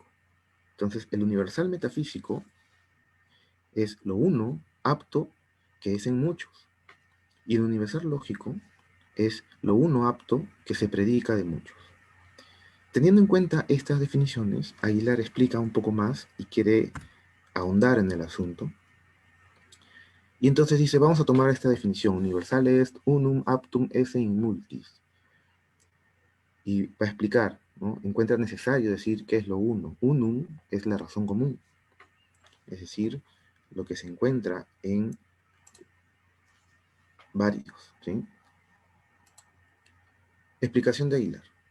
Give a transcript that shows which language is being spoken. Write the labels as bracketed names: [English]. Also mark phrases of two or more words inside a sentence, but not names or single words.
[Spanish] Entonces, el universal metafísico es lo uno apto que es en muchos, y el universal lógico es lo uno apto que se predica de muchos. Teniendo en cuenta estas definiciones, Aguilar explica un poco más y quiere ahondar en el asunto. Y entonces dice, vamos a tomar esta definición, [Latin] universal est unum aptum esse in multis. [Spanish] Y va a explicar, ¿no? Encuentra necesario decir qué es lo uno. Unum es la razón común, es decir, lo que se encuentra en varios, ¿sí? Explicación de Aguilar.